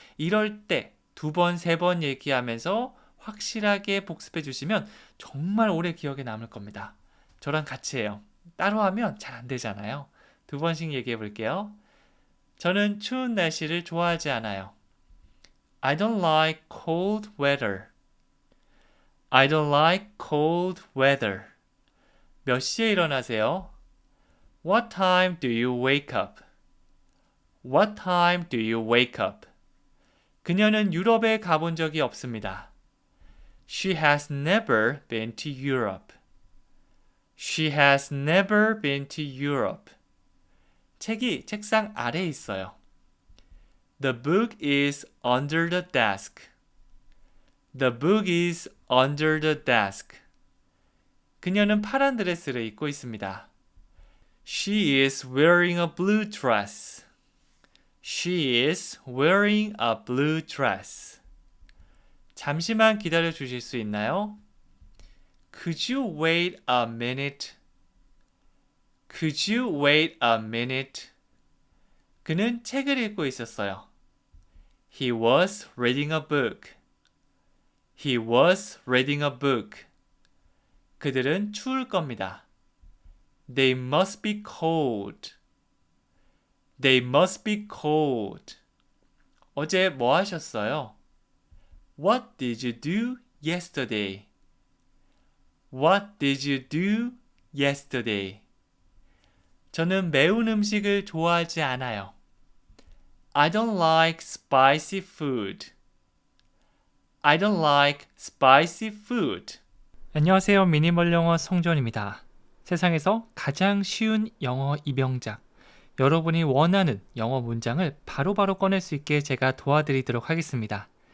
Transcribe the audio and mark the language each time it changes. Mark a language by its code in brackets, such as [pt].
[ko] 이럴 때 2번, 3번 얘기하면서 확실하게 복습해 주시면 정말 오래 기억에 남을 겁니다. 저랑 같이 해요. 따로 하면 잘 안 되잖아요. 2번씩 얘기해 볼게요. 저는 추운 날씨를 좋아하지 않아요. [en] I don't like cold weather. I don't like cold weather. [ko] 몇 시에 일어나세요? [en] What time do you wake up? What time do you wake up? [ko] 그녀는 유럽에 가본 적이 없습니다. [en] She has never been to Europe. She has never been to Europe. [ko] 책이 책상 아래에 있어요. [en] The book is under the desk. The book is under the desk. [ko] 그녀는 파란 드레스를 입고 있습니다. [en] She is wearing a blue dress. She is wearing a blue dress. [ko] 잠시만 기다려 주실 수 있나요? [en] Could you wait a minute? Could you wait a minute? [ko] 그는 책을 읽고 있었어요. [en] He was reading a book. He was reading a book. [ko] 그들은 추울 겁니다. [en] They must be cold. They must be cold. [ko] 어제 뭐 하셨어요? [en] What did you do yesterday? What did you do yesterday? [ko] 저는 매운 음식을 좋아하지 않아요. [en] I don't like spicy food. I don't like spicy food. [ko] 안녕하세요. 미니멀 영어 성존입니다. 세상에서 가장 쉬운 영어 입영작, 여러분이 원하는 영어 문장을 바로바로 꺼낼 수 있게 제가 도와드리도록 하겠습니다.